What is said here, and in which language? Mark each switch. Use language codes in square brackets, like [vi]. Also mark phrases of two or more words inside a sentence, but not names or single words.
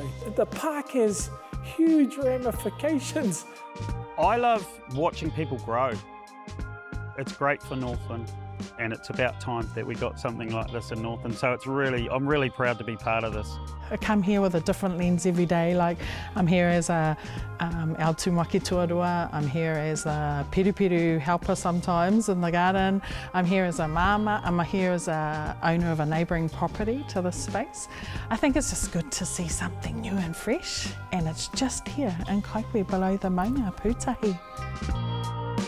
[en] The park has huge ramifications. I love watching people grow. It's great for Northland, and it's about time that we got something like this in Northland. So I'm really proud to be part of this. I come here with a different lens every day. Like I'm here as a our [mi] tūmaki tuarua, [en] I'm here as a piru helper sometimes in the garden, I'm here as a mama, I'm here as a owner of a neighbouring property to this space. I think it's just good to see something new and fresh, and it's just here in Kaikohe below the [mi] maunga pūtahi.